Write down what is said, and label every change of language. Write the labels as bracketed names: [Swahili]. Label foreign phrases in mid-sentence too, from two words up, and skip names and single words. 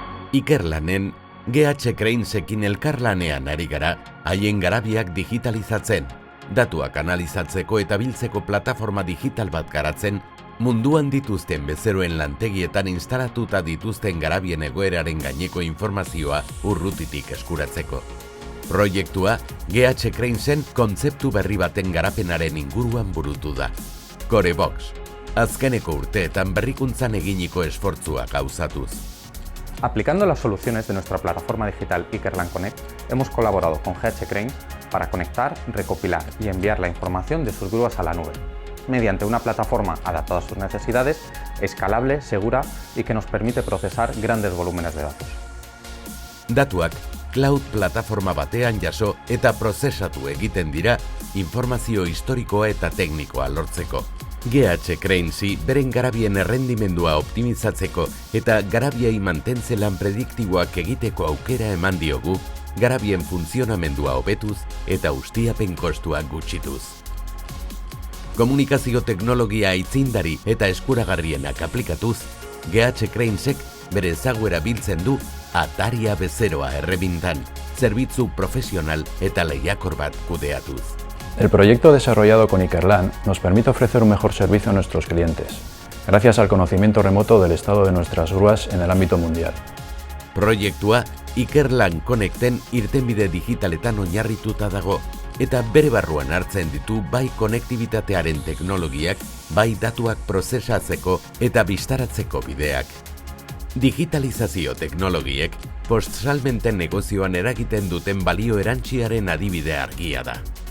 [Basque] Ikerlanen, GH Cranesekin elkarlanean ari gara, haien garabiak digitalizatzen, datuak analizatzeko eta biltzeko plataforma digital bat garatzen, munduan dituzten bezeroen lantegietan instalatuta dituzten garabien egoeraren gaineko informazioa urrutitik eskuratzeko. Proiektua GH Cranesen kontzeptu berri baten garapenaren inguruan burutu da. Corebox, azkeneko urteetan berrikuntzan eginiko esfortzua gauzatuz. [Spanish] Aplicando las soluciones de nuestra plataforma digital Ikerlan Connect, hemos colaborado con GH Cranes para conectar, recopilar y enviar la información de sus grúas a la nube, mediante una plataforma adaptada a sus necesidades, escalable, segura y que nos permite procesar grandes volúmenes de datos. [Basque] Datuak cloud plataforma batean jaso eta prozesatu egiten dira informazio historikoa eta teknikoa lortzeko. GH Cranesi beren garabien errendimendua optimizatzeko eta garabiei mantentze lan prediktiboak egiteko aukera eman diogu, garabien funtzionamendua hobetuz eta ustiapen kostuak gutxituz. Komunikazio teknologia aitzindari eta eskuragarrienak aplikatuz, GH Cranesek bere ezaguera biltzen du ataria bezeroa errebintan, zerbitzu profesional eta lehiakor bat kudeatuz. [Spanish] El proyecto desarrollado con Ikerlan nos permite ofrecer un mejor servicio a nuestros clientes, gracias al conocimiento remoto del estado de nuestras grúas en el ámbito mundial. [Basque] Proiektua Ikerlan Connecten irtenbide digitaletan oinarrituta dago, eta bere barruan hartzen ditu bai konektibitatearen teknologiak, bai datuak prozesatzeko eta bistaratzeko bideak. Digitalizazio teknologiek post-salmenten negozioan eragiten duten balio erantsiaren adibide argia da.